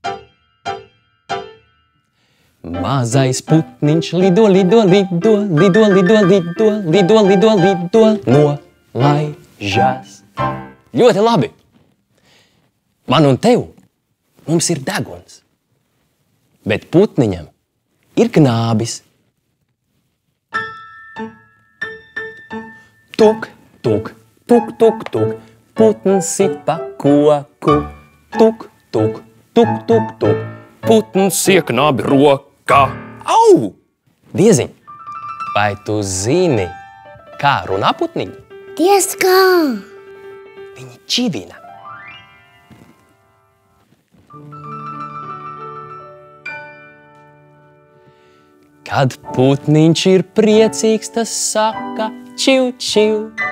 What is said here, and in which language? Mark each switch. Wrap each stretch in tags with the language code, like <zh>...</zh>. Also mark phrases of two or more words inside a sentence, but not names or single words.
<lv>Mazais putniņš lido, lido, lido, lido, lido, lido, lido, lido, lido, nolaižas. Ļoti labi! Man un tev mums ir deguns, bet putniņam ir knābis. Tuk, tuk, tuk, tuk, tuk, putns sipa koku. Tuk, tuk, tuk, tuk, tuk, putns ieknābi rokā. Au! Dieziņ, vai tu zini, kā runā putniņi? Diez kā! Viņi čivina. Kad putniņš ir priecīgs, tas saka čiu, čiu.</lv>